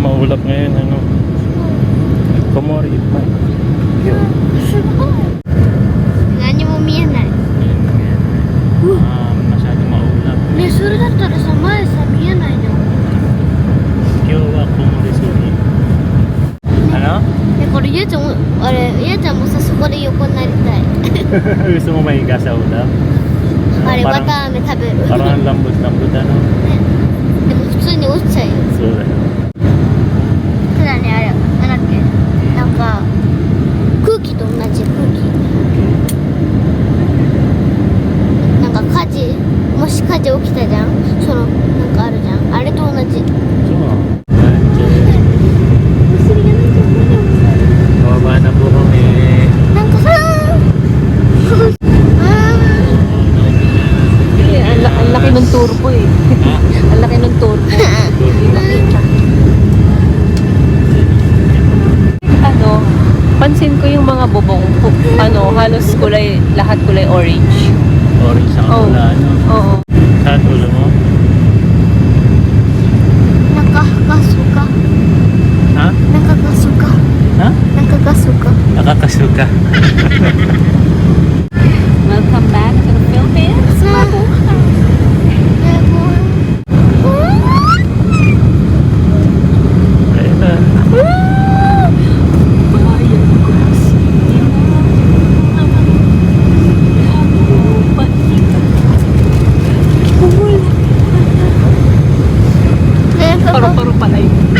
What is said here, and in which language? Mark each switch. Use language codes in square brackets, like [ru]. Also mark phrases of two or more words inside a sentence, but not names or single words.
[tl] maulap ngayon, ano? Komori pa. Yun. [ja] 何も見えない。 [tl] Masyado maulap. [ja] ね、それだったらさ、前さ、見えないじゃん。 Kyowa Komori Suri. [tl] Ano? [ja] で、これ、ゆうちゃんも、あれ、ゆうちゃんもさ、そこで横になりたい。 [tl] Gusto mo mahiga sa ulap? [ja] あれ、 [tl] Parang- [ja] 綿飴食べる。 [tl] Parang ang lambot-lambot, ano? [ja] でも、普通に落ちちゃうよ。 So, ただね、あれ、なんだっけ、なんか、空気と同じ、空気。なんか火事、もし火事起きたじゃん、その、なんかあるじゃん、あれと同じ。 so, お尻がなんか無理。 [tl] Baba na po kami. [ja] なんかさ [tl] Ang laki ng turbo eh. Ang laki ng turbo. Hindi makita. Ano, pansin ko yung mga bubong, halos lahat kulay orange. Orange ang Oh. wala, ano? Oo. Saan ulo mo? [ja] なんかガスか、 [tl] Ha? [ja] なんかガスか、 [tl] Ha? [ja] なんかガスか。 [tl] Nakakasuka. [en] Welcome back to the Philippines. [tl] Ayun na. Paru-paro pala yun.